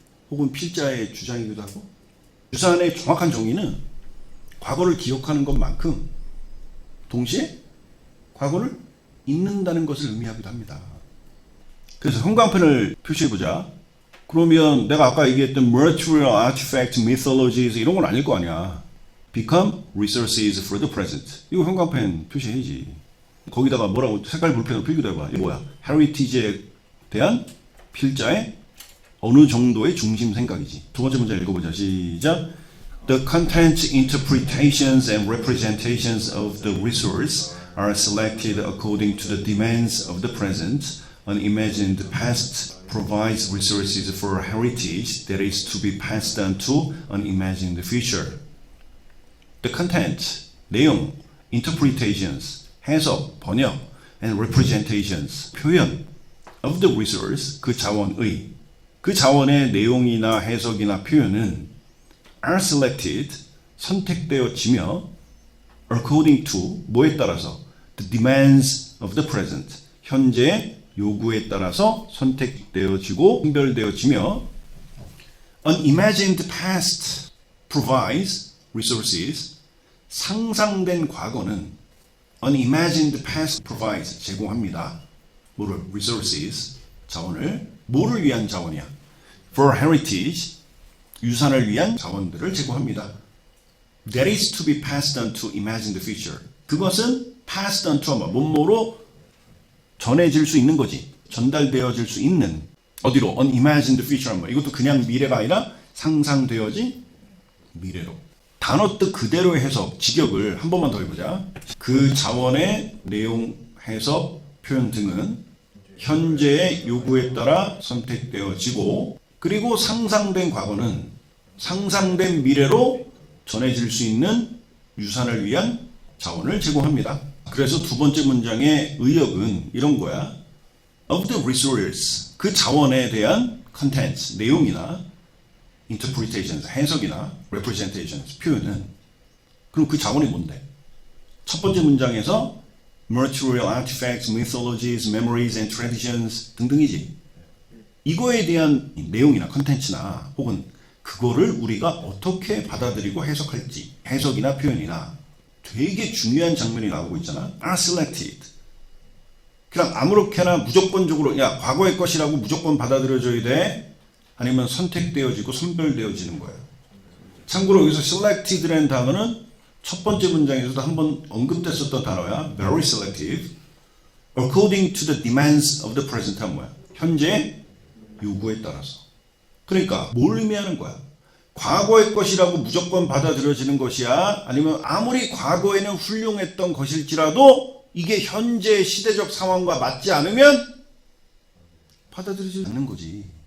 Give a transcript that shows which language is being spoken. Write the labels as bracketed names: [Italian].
[Korean] 혹은 필자의 주장이기도 하고. 유산의 정확한 정의는 과거를 기억하는 것만큼 동시에 과거를 잊는다는 것을 의미하기도 합니다. 그래서 형광펜을 표시해보자. 그러면 내가 아까 얘기했던 [English] material artifact mythologies [Korean] 이런 건 아닐 거 아니야. [English] become resources for the present. [Korean] 이거 형광펜 표시해야지. 거기다가 뭐라고 색깔 볼펜으로 필기도 해봐. 이거 뭐야? heritage에 대한 필자의 어느 정도의 중심 생각이지. 두 번째 문제 읽어보자. 시작. [English] The content, interpretations, and representations of the resource are selected according to the demands of the present. An imagined past provides resources for heritage that is to be passed on to an imagined future. The content, [Korean] 내용, interpretations, 해석, 번역, [English] and representations, [Korean] 표현 [English] of the resource, [Korean] 그 자원의, 그 자원의 내용이나 해석이나 표현은 [English] are selected, [Korean] 선택되어지며 [English] according to, [Korean] 뭐에 따라서? [English] The demands of the present, [Korean] 현재의 요구에 따라서 선택되어지고 선별되어지며 [English] an imagined past provides resources, [Korean] 상상된 과거는 [English] an imagined past provides, [Korean] 제공합니다. 뭐를? resources, 자원을. 뭐를 위한 자원이야? [English] for heritage, [Korean] 유산을 위한 자원들을 제공합니다. [English] That is to be passed on to imagined future. [Korean] 그것은 [English] passed on to, [Korean] 뭐뭐로 전해질 수 있는 거지. 전달되어질 수 있는. 어디로? [English] unimagined future. [Korean] 이것도 그냥 미래가 아니라 상상되어진 미래로. 단어 뜻 그대로의 해석, 직역을 한 번만 더 해보자. 그 자원의 내용, 해석, 표현 등은 현재의 요구에 따라 선택되어지고, 그리고 상상된 과거는 상상된 미래로 전해질 수 있는 유산을 위한 자원을 제공합니다. 그래서 두 번째 문장의 의역은 이런 거야. [English] Of the resource, [Korean] 그 자원에 대한 contents, 내용이나 interpretations, 해석이나 representations, 표현은. 그럼 그 자원이 뭔데? 첫 번째 문장에서 [English] material artifacts, mythologies, memories and traditions [Korean] 등등이지. 이거에 대한 내용이나 컨텐츠나 혹은 그거를 우리가 어떻게 받아들이고 해석할지, 해석이나 표현이나 되게 중요한 장면이 나오고 있잖아. [English] are selected. [Korean] 그냥 아무렇게나 무조건적으로 야 과거의 것이라고 무조건 받아들여져야 돼? 아니면 선택되어지고 선별되어지는 거예요. 참고로 여기서 selected라는 단어는 첫 번째 문장에서도 한번 언급됐었던 단어야. [English] very selective. according to the demands of the present [Korean] 하면 뭐야? 현재 요구에 따라서. 그러니까 뭘 의미하는 거야? 과거의 것이라고 무조건 받아들여지는 것이야? 아니면 아무리 과거에는 훌륭했던 것일지라도 이게 현재 시대적 상황과 맞지 않으면 받아들여지지 않는 거지.